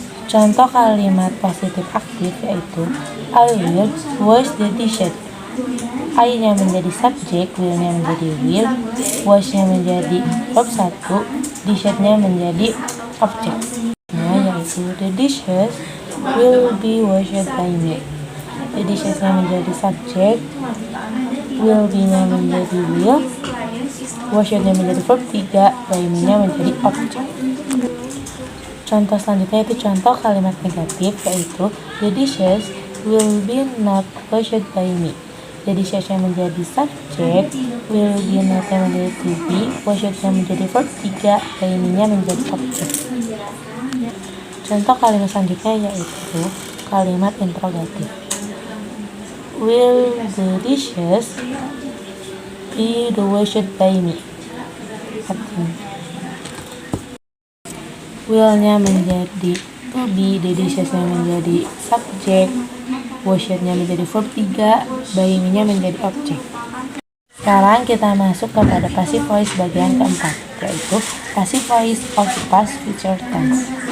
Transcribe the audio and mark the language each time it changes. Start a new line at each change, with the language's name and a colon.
Indonesian: Contoh kalimat positif aktif yaitu
English: I will wash the dishes.
Indonesian: I-nya menjadi subjek, will-nya menjadi will, wash-nya menjadi verb 1, dishes-nya menjadi objek. Yaitu
English: the dishes will be washed by me.
Indonesian: The dishes-nya menjadi subjek, will be-nya menjadi will, wash-nya menjadi verb 3, by me-nya menjadi objek. Contoh selanjutnya itu contoh kalimat negatif yaitu
English: the dishes will be not washed by me.
Indonesian: The dishes-nya menjadi subjek, will be not-nya menjadi to be, washed-nya menjadi verb 3, by me-nya menjadi objek. Contoh kalimat selanjutnya yaitu kalimat interrogatif.
English: Will the dishes be washed by me?
Indonesian: Will-nya menjadi to be, the dishes-nya menjadi subjek, wash-nya menjadi verb 3, by me-nya menjadi objek. Sekarang kita masuk kepada passive voice bagian keempat, yaitu passive voice of past future tense.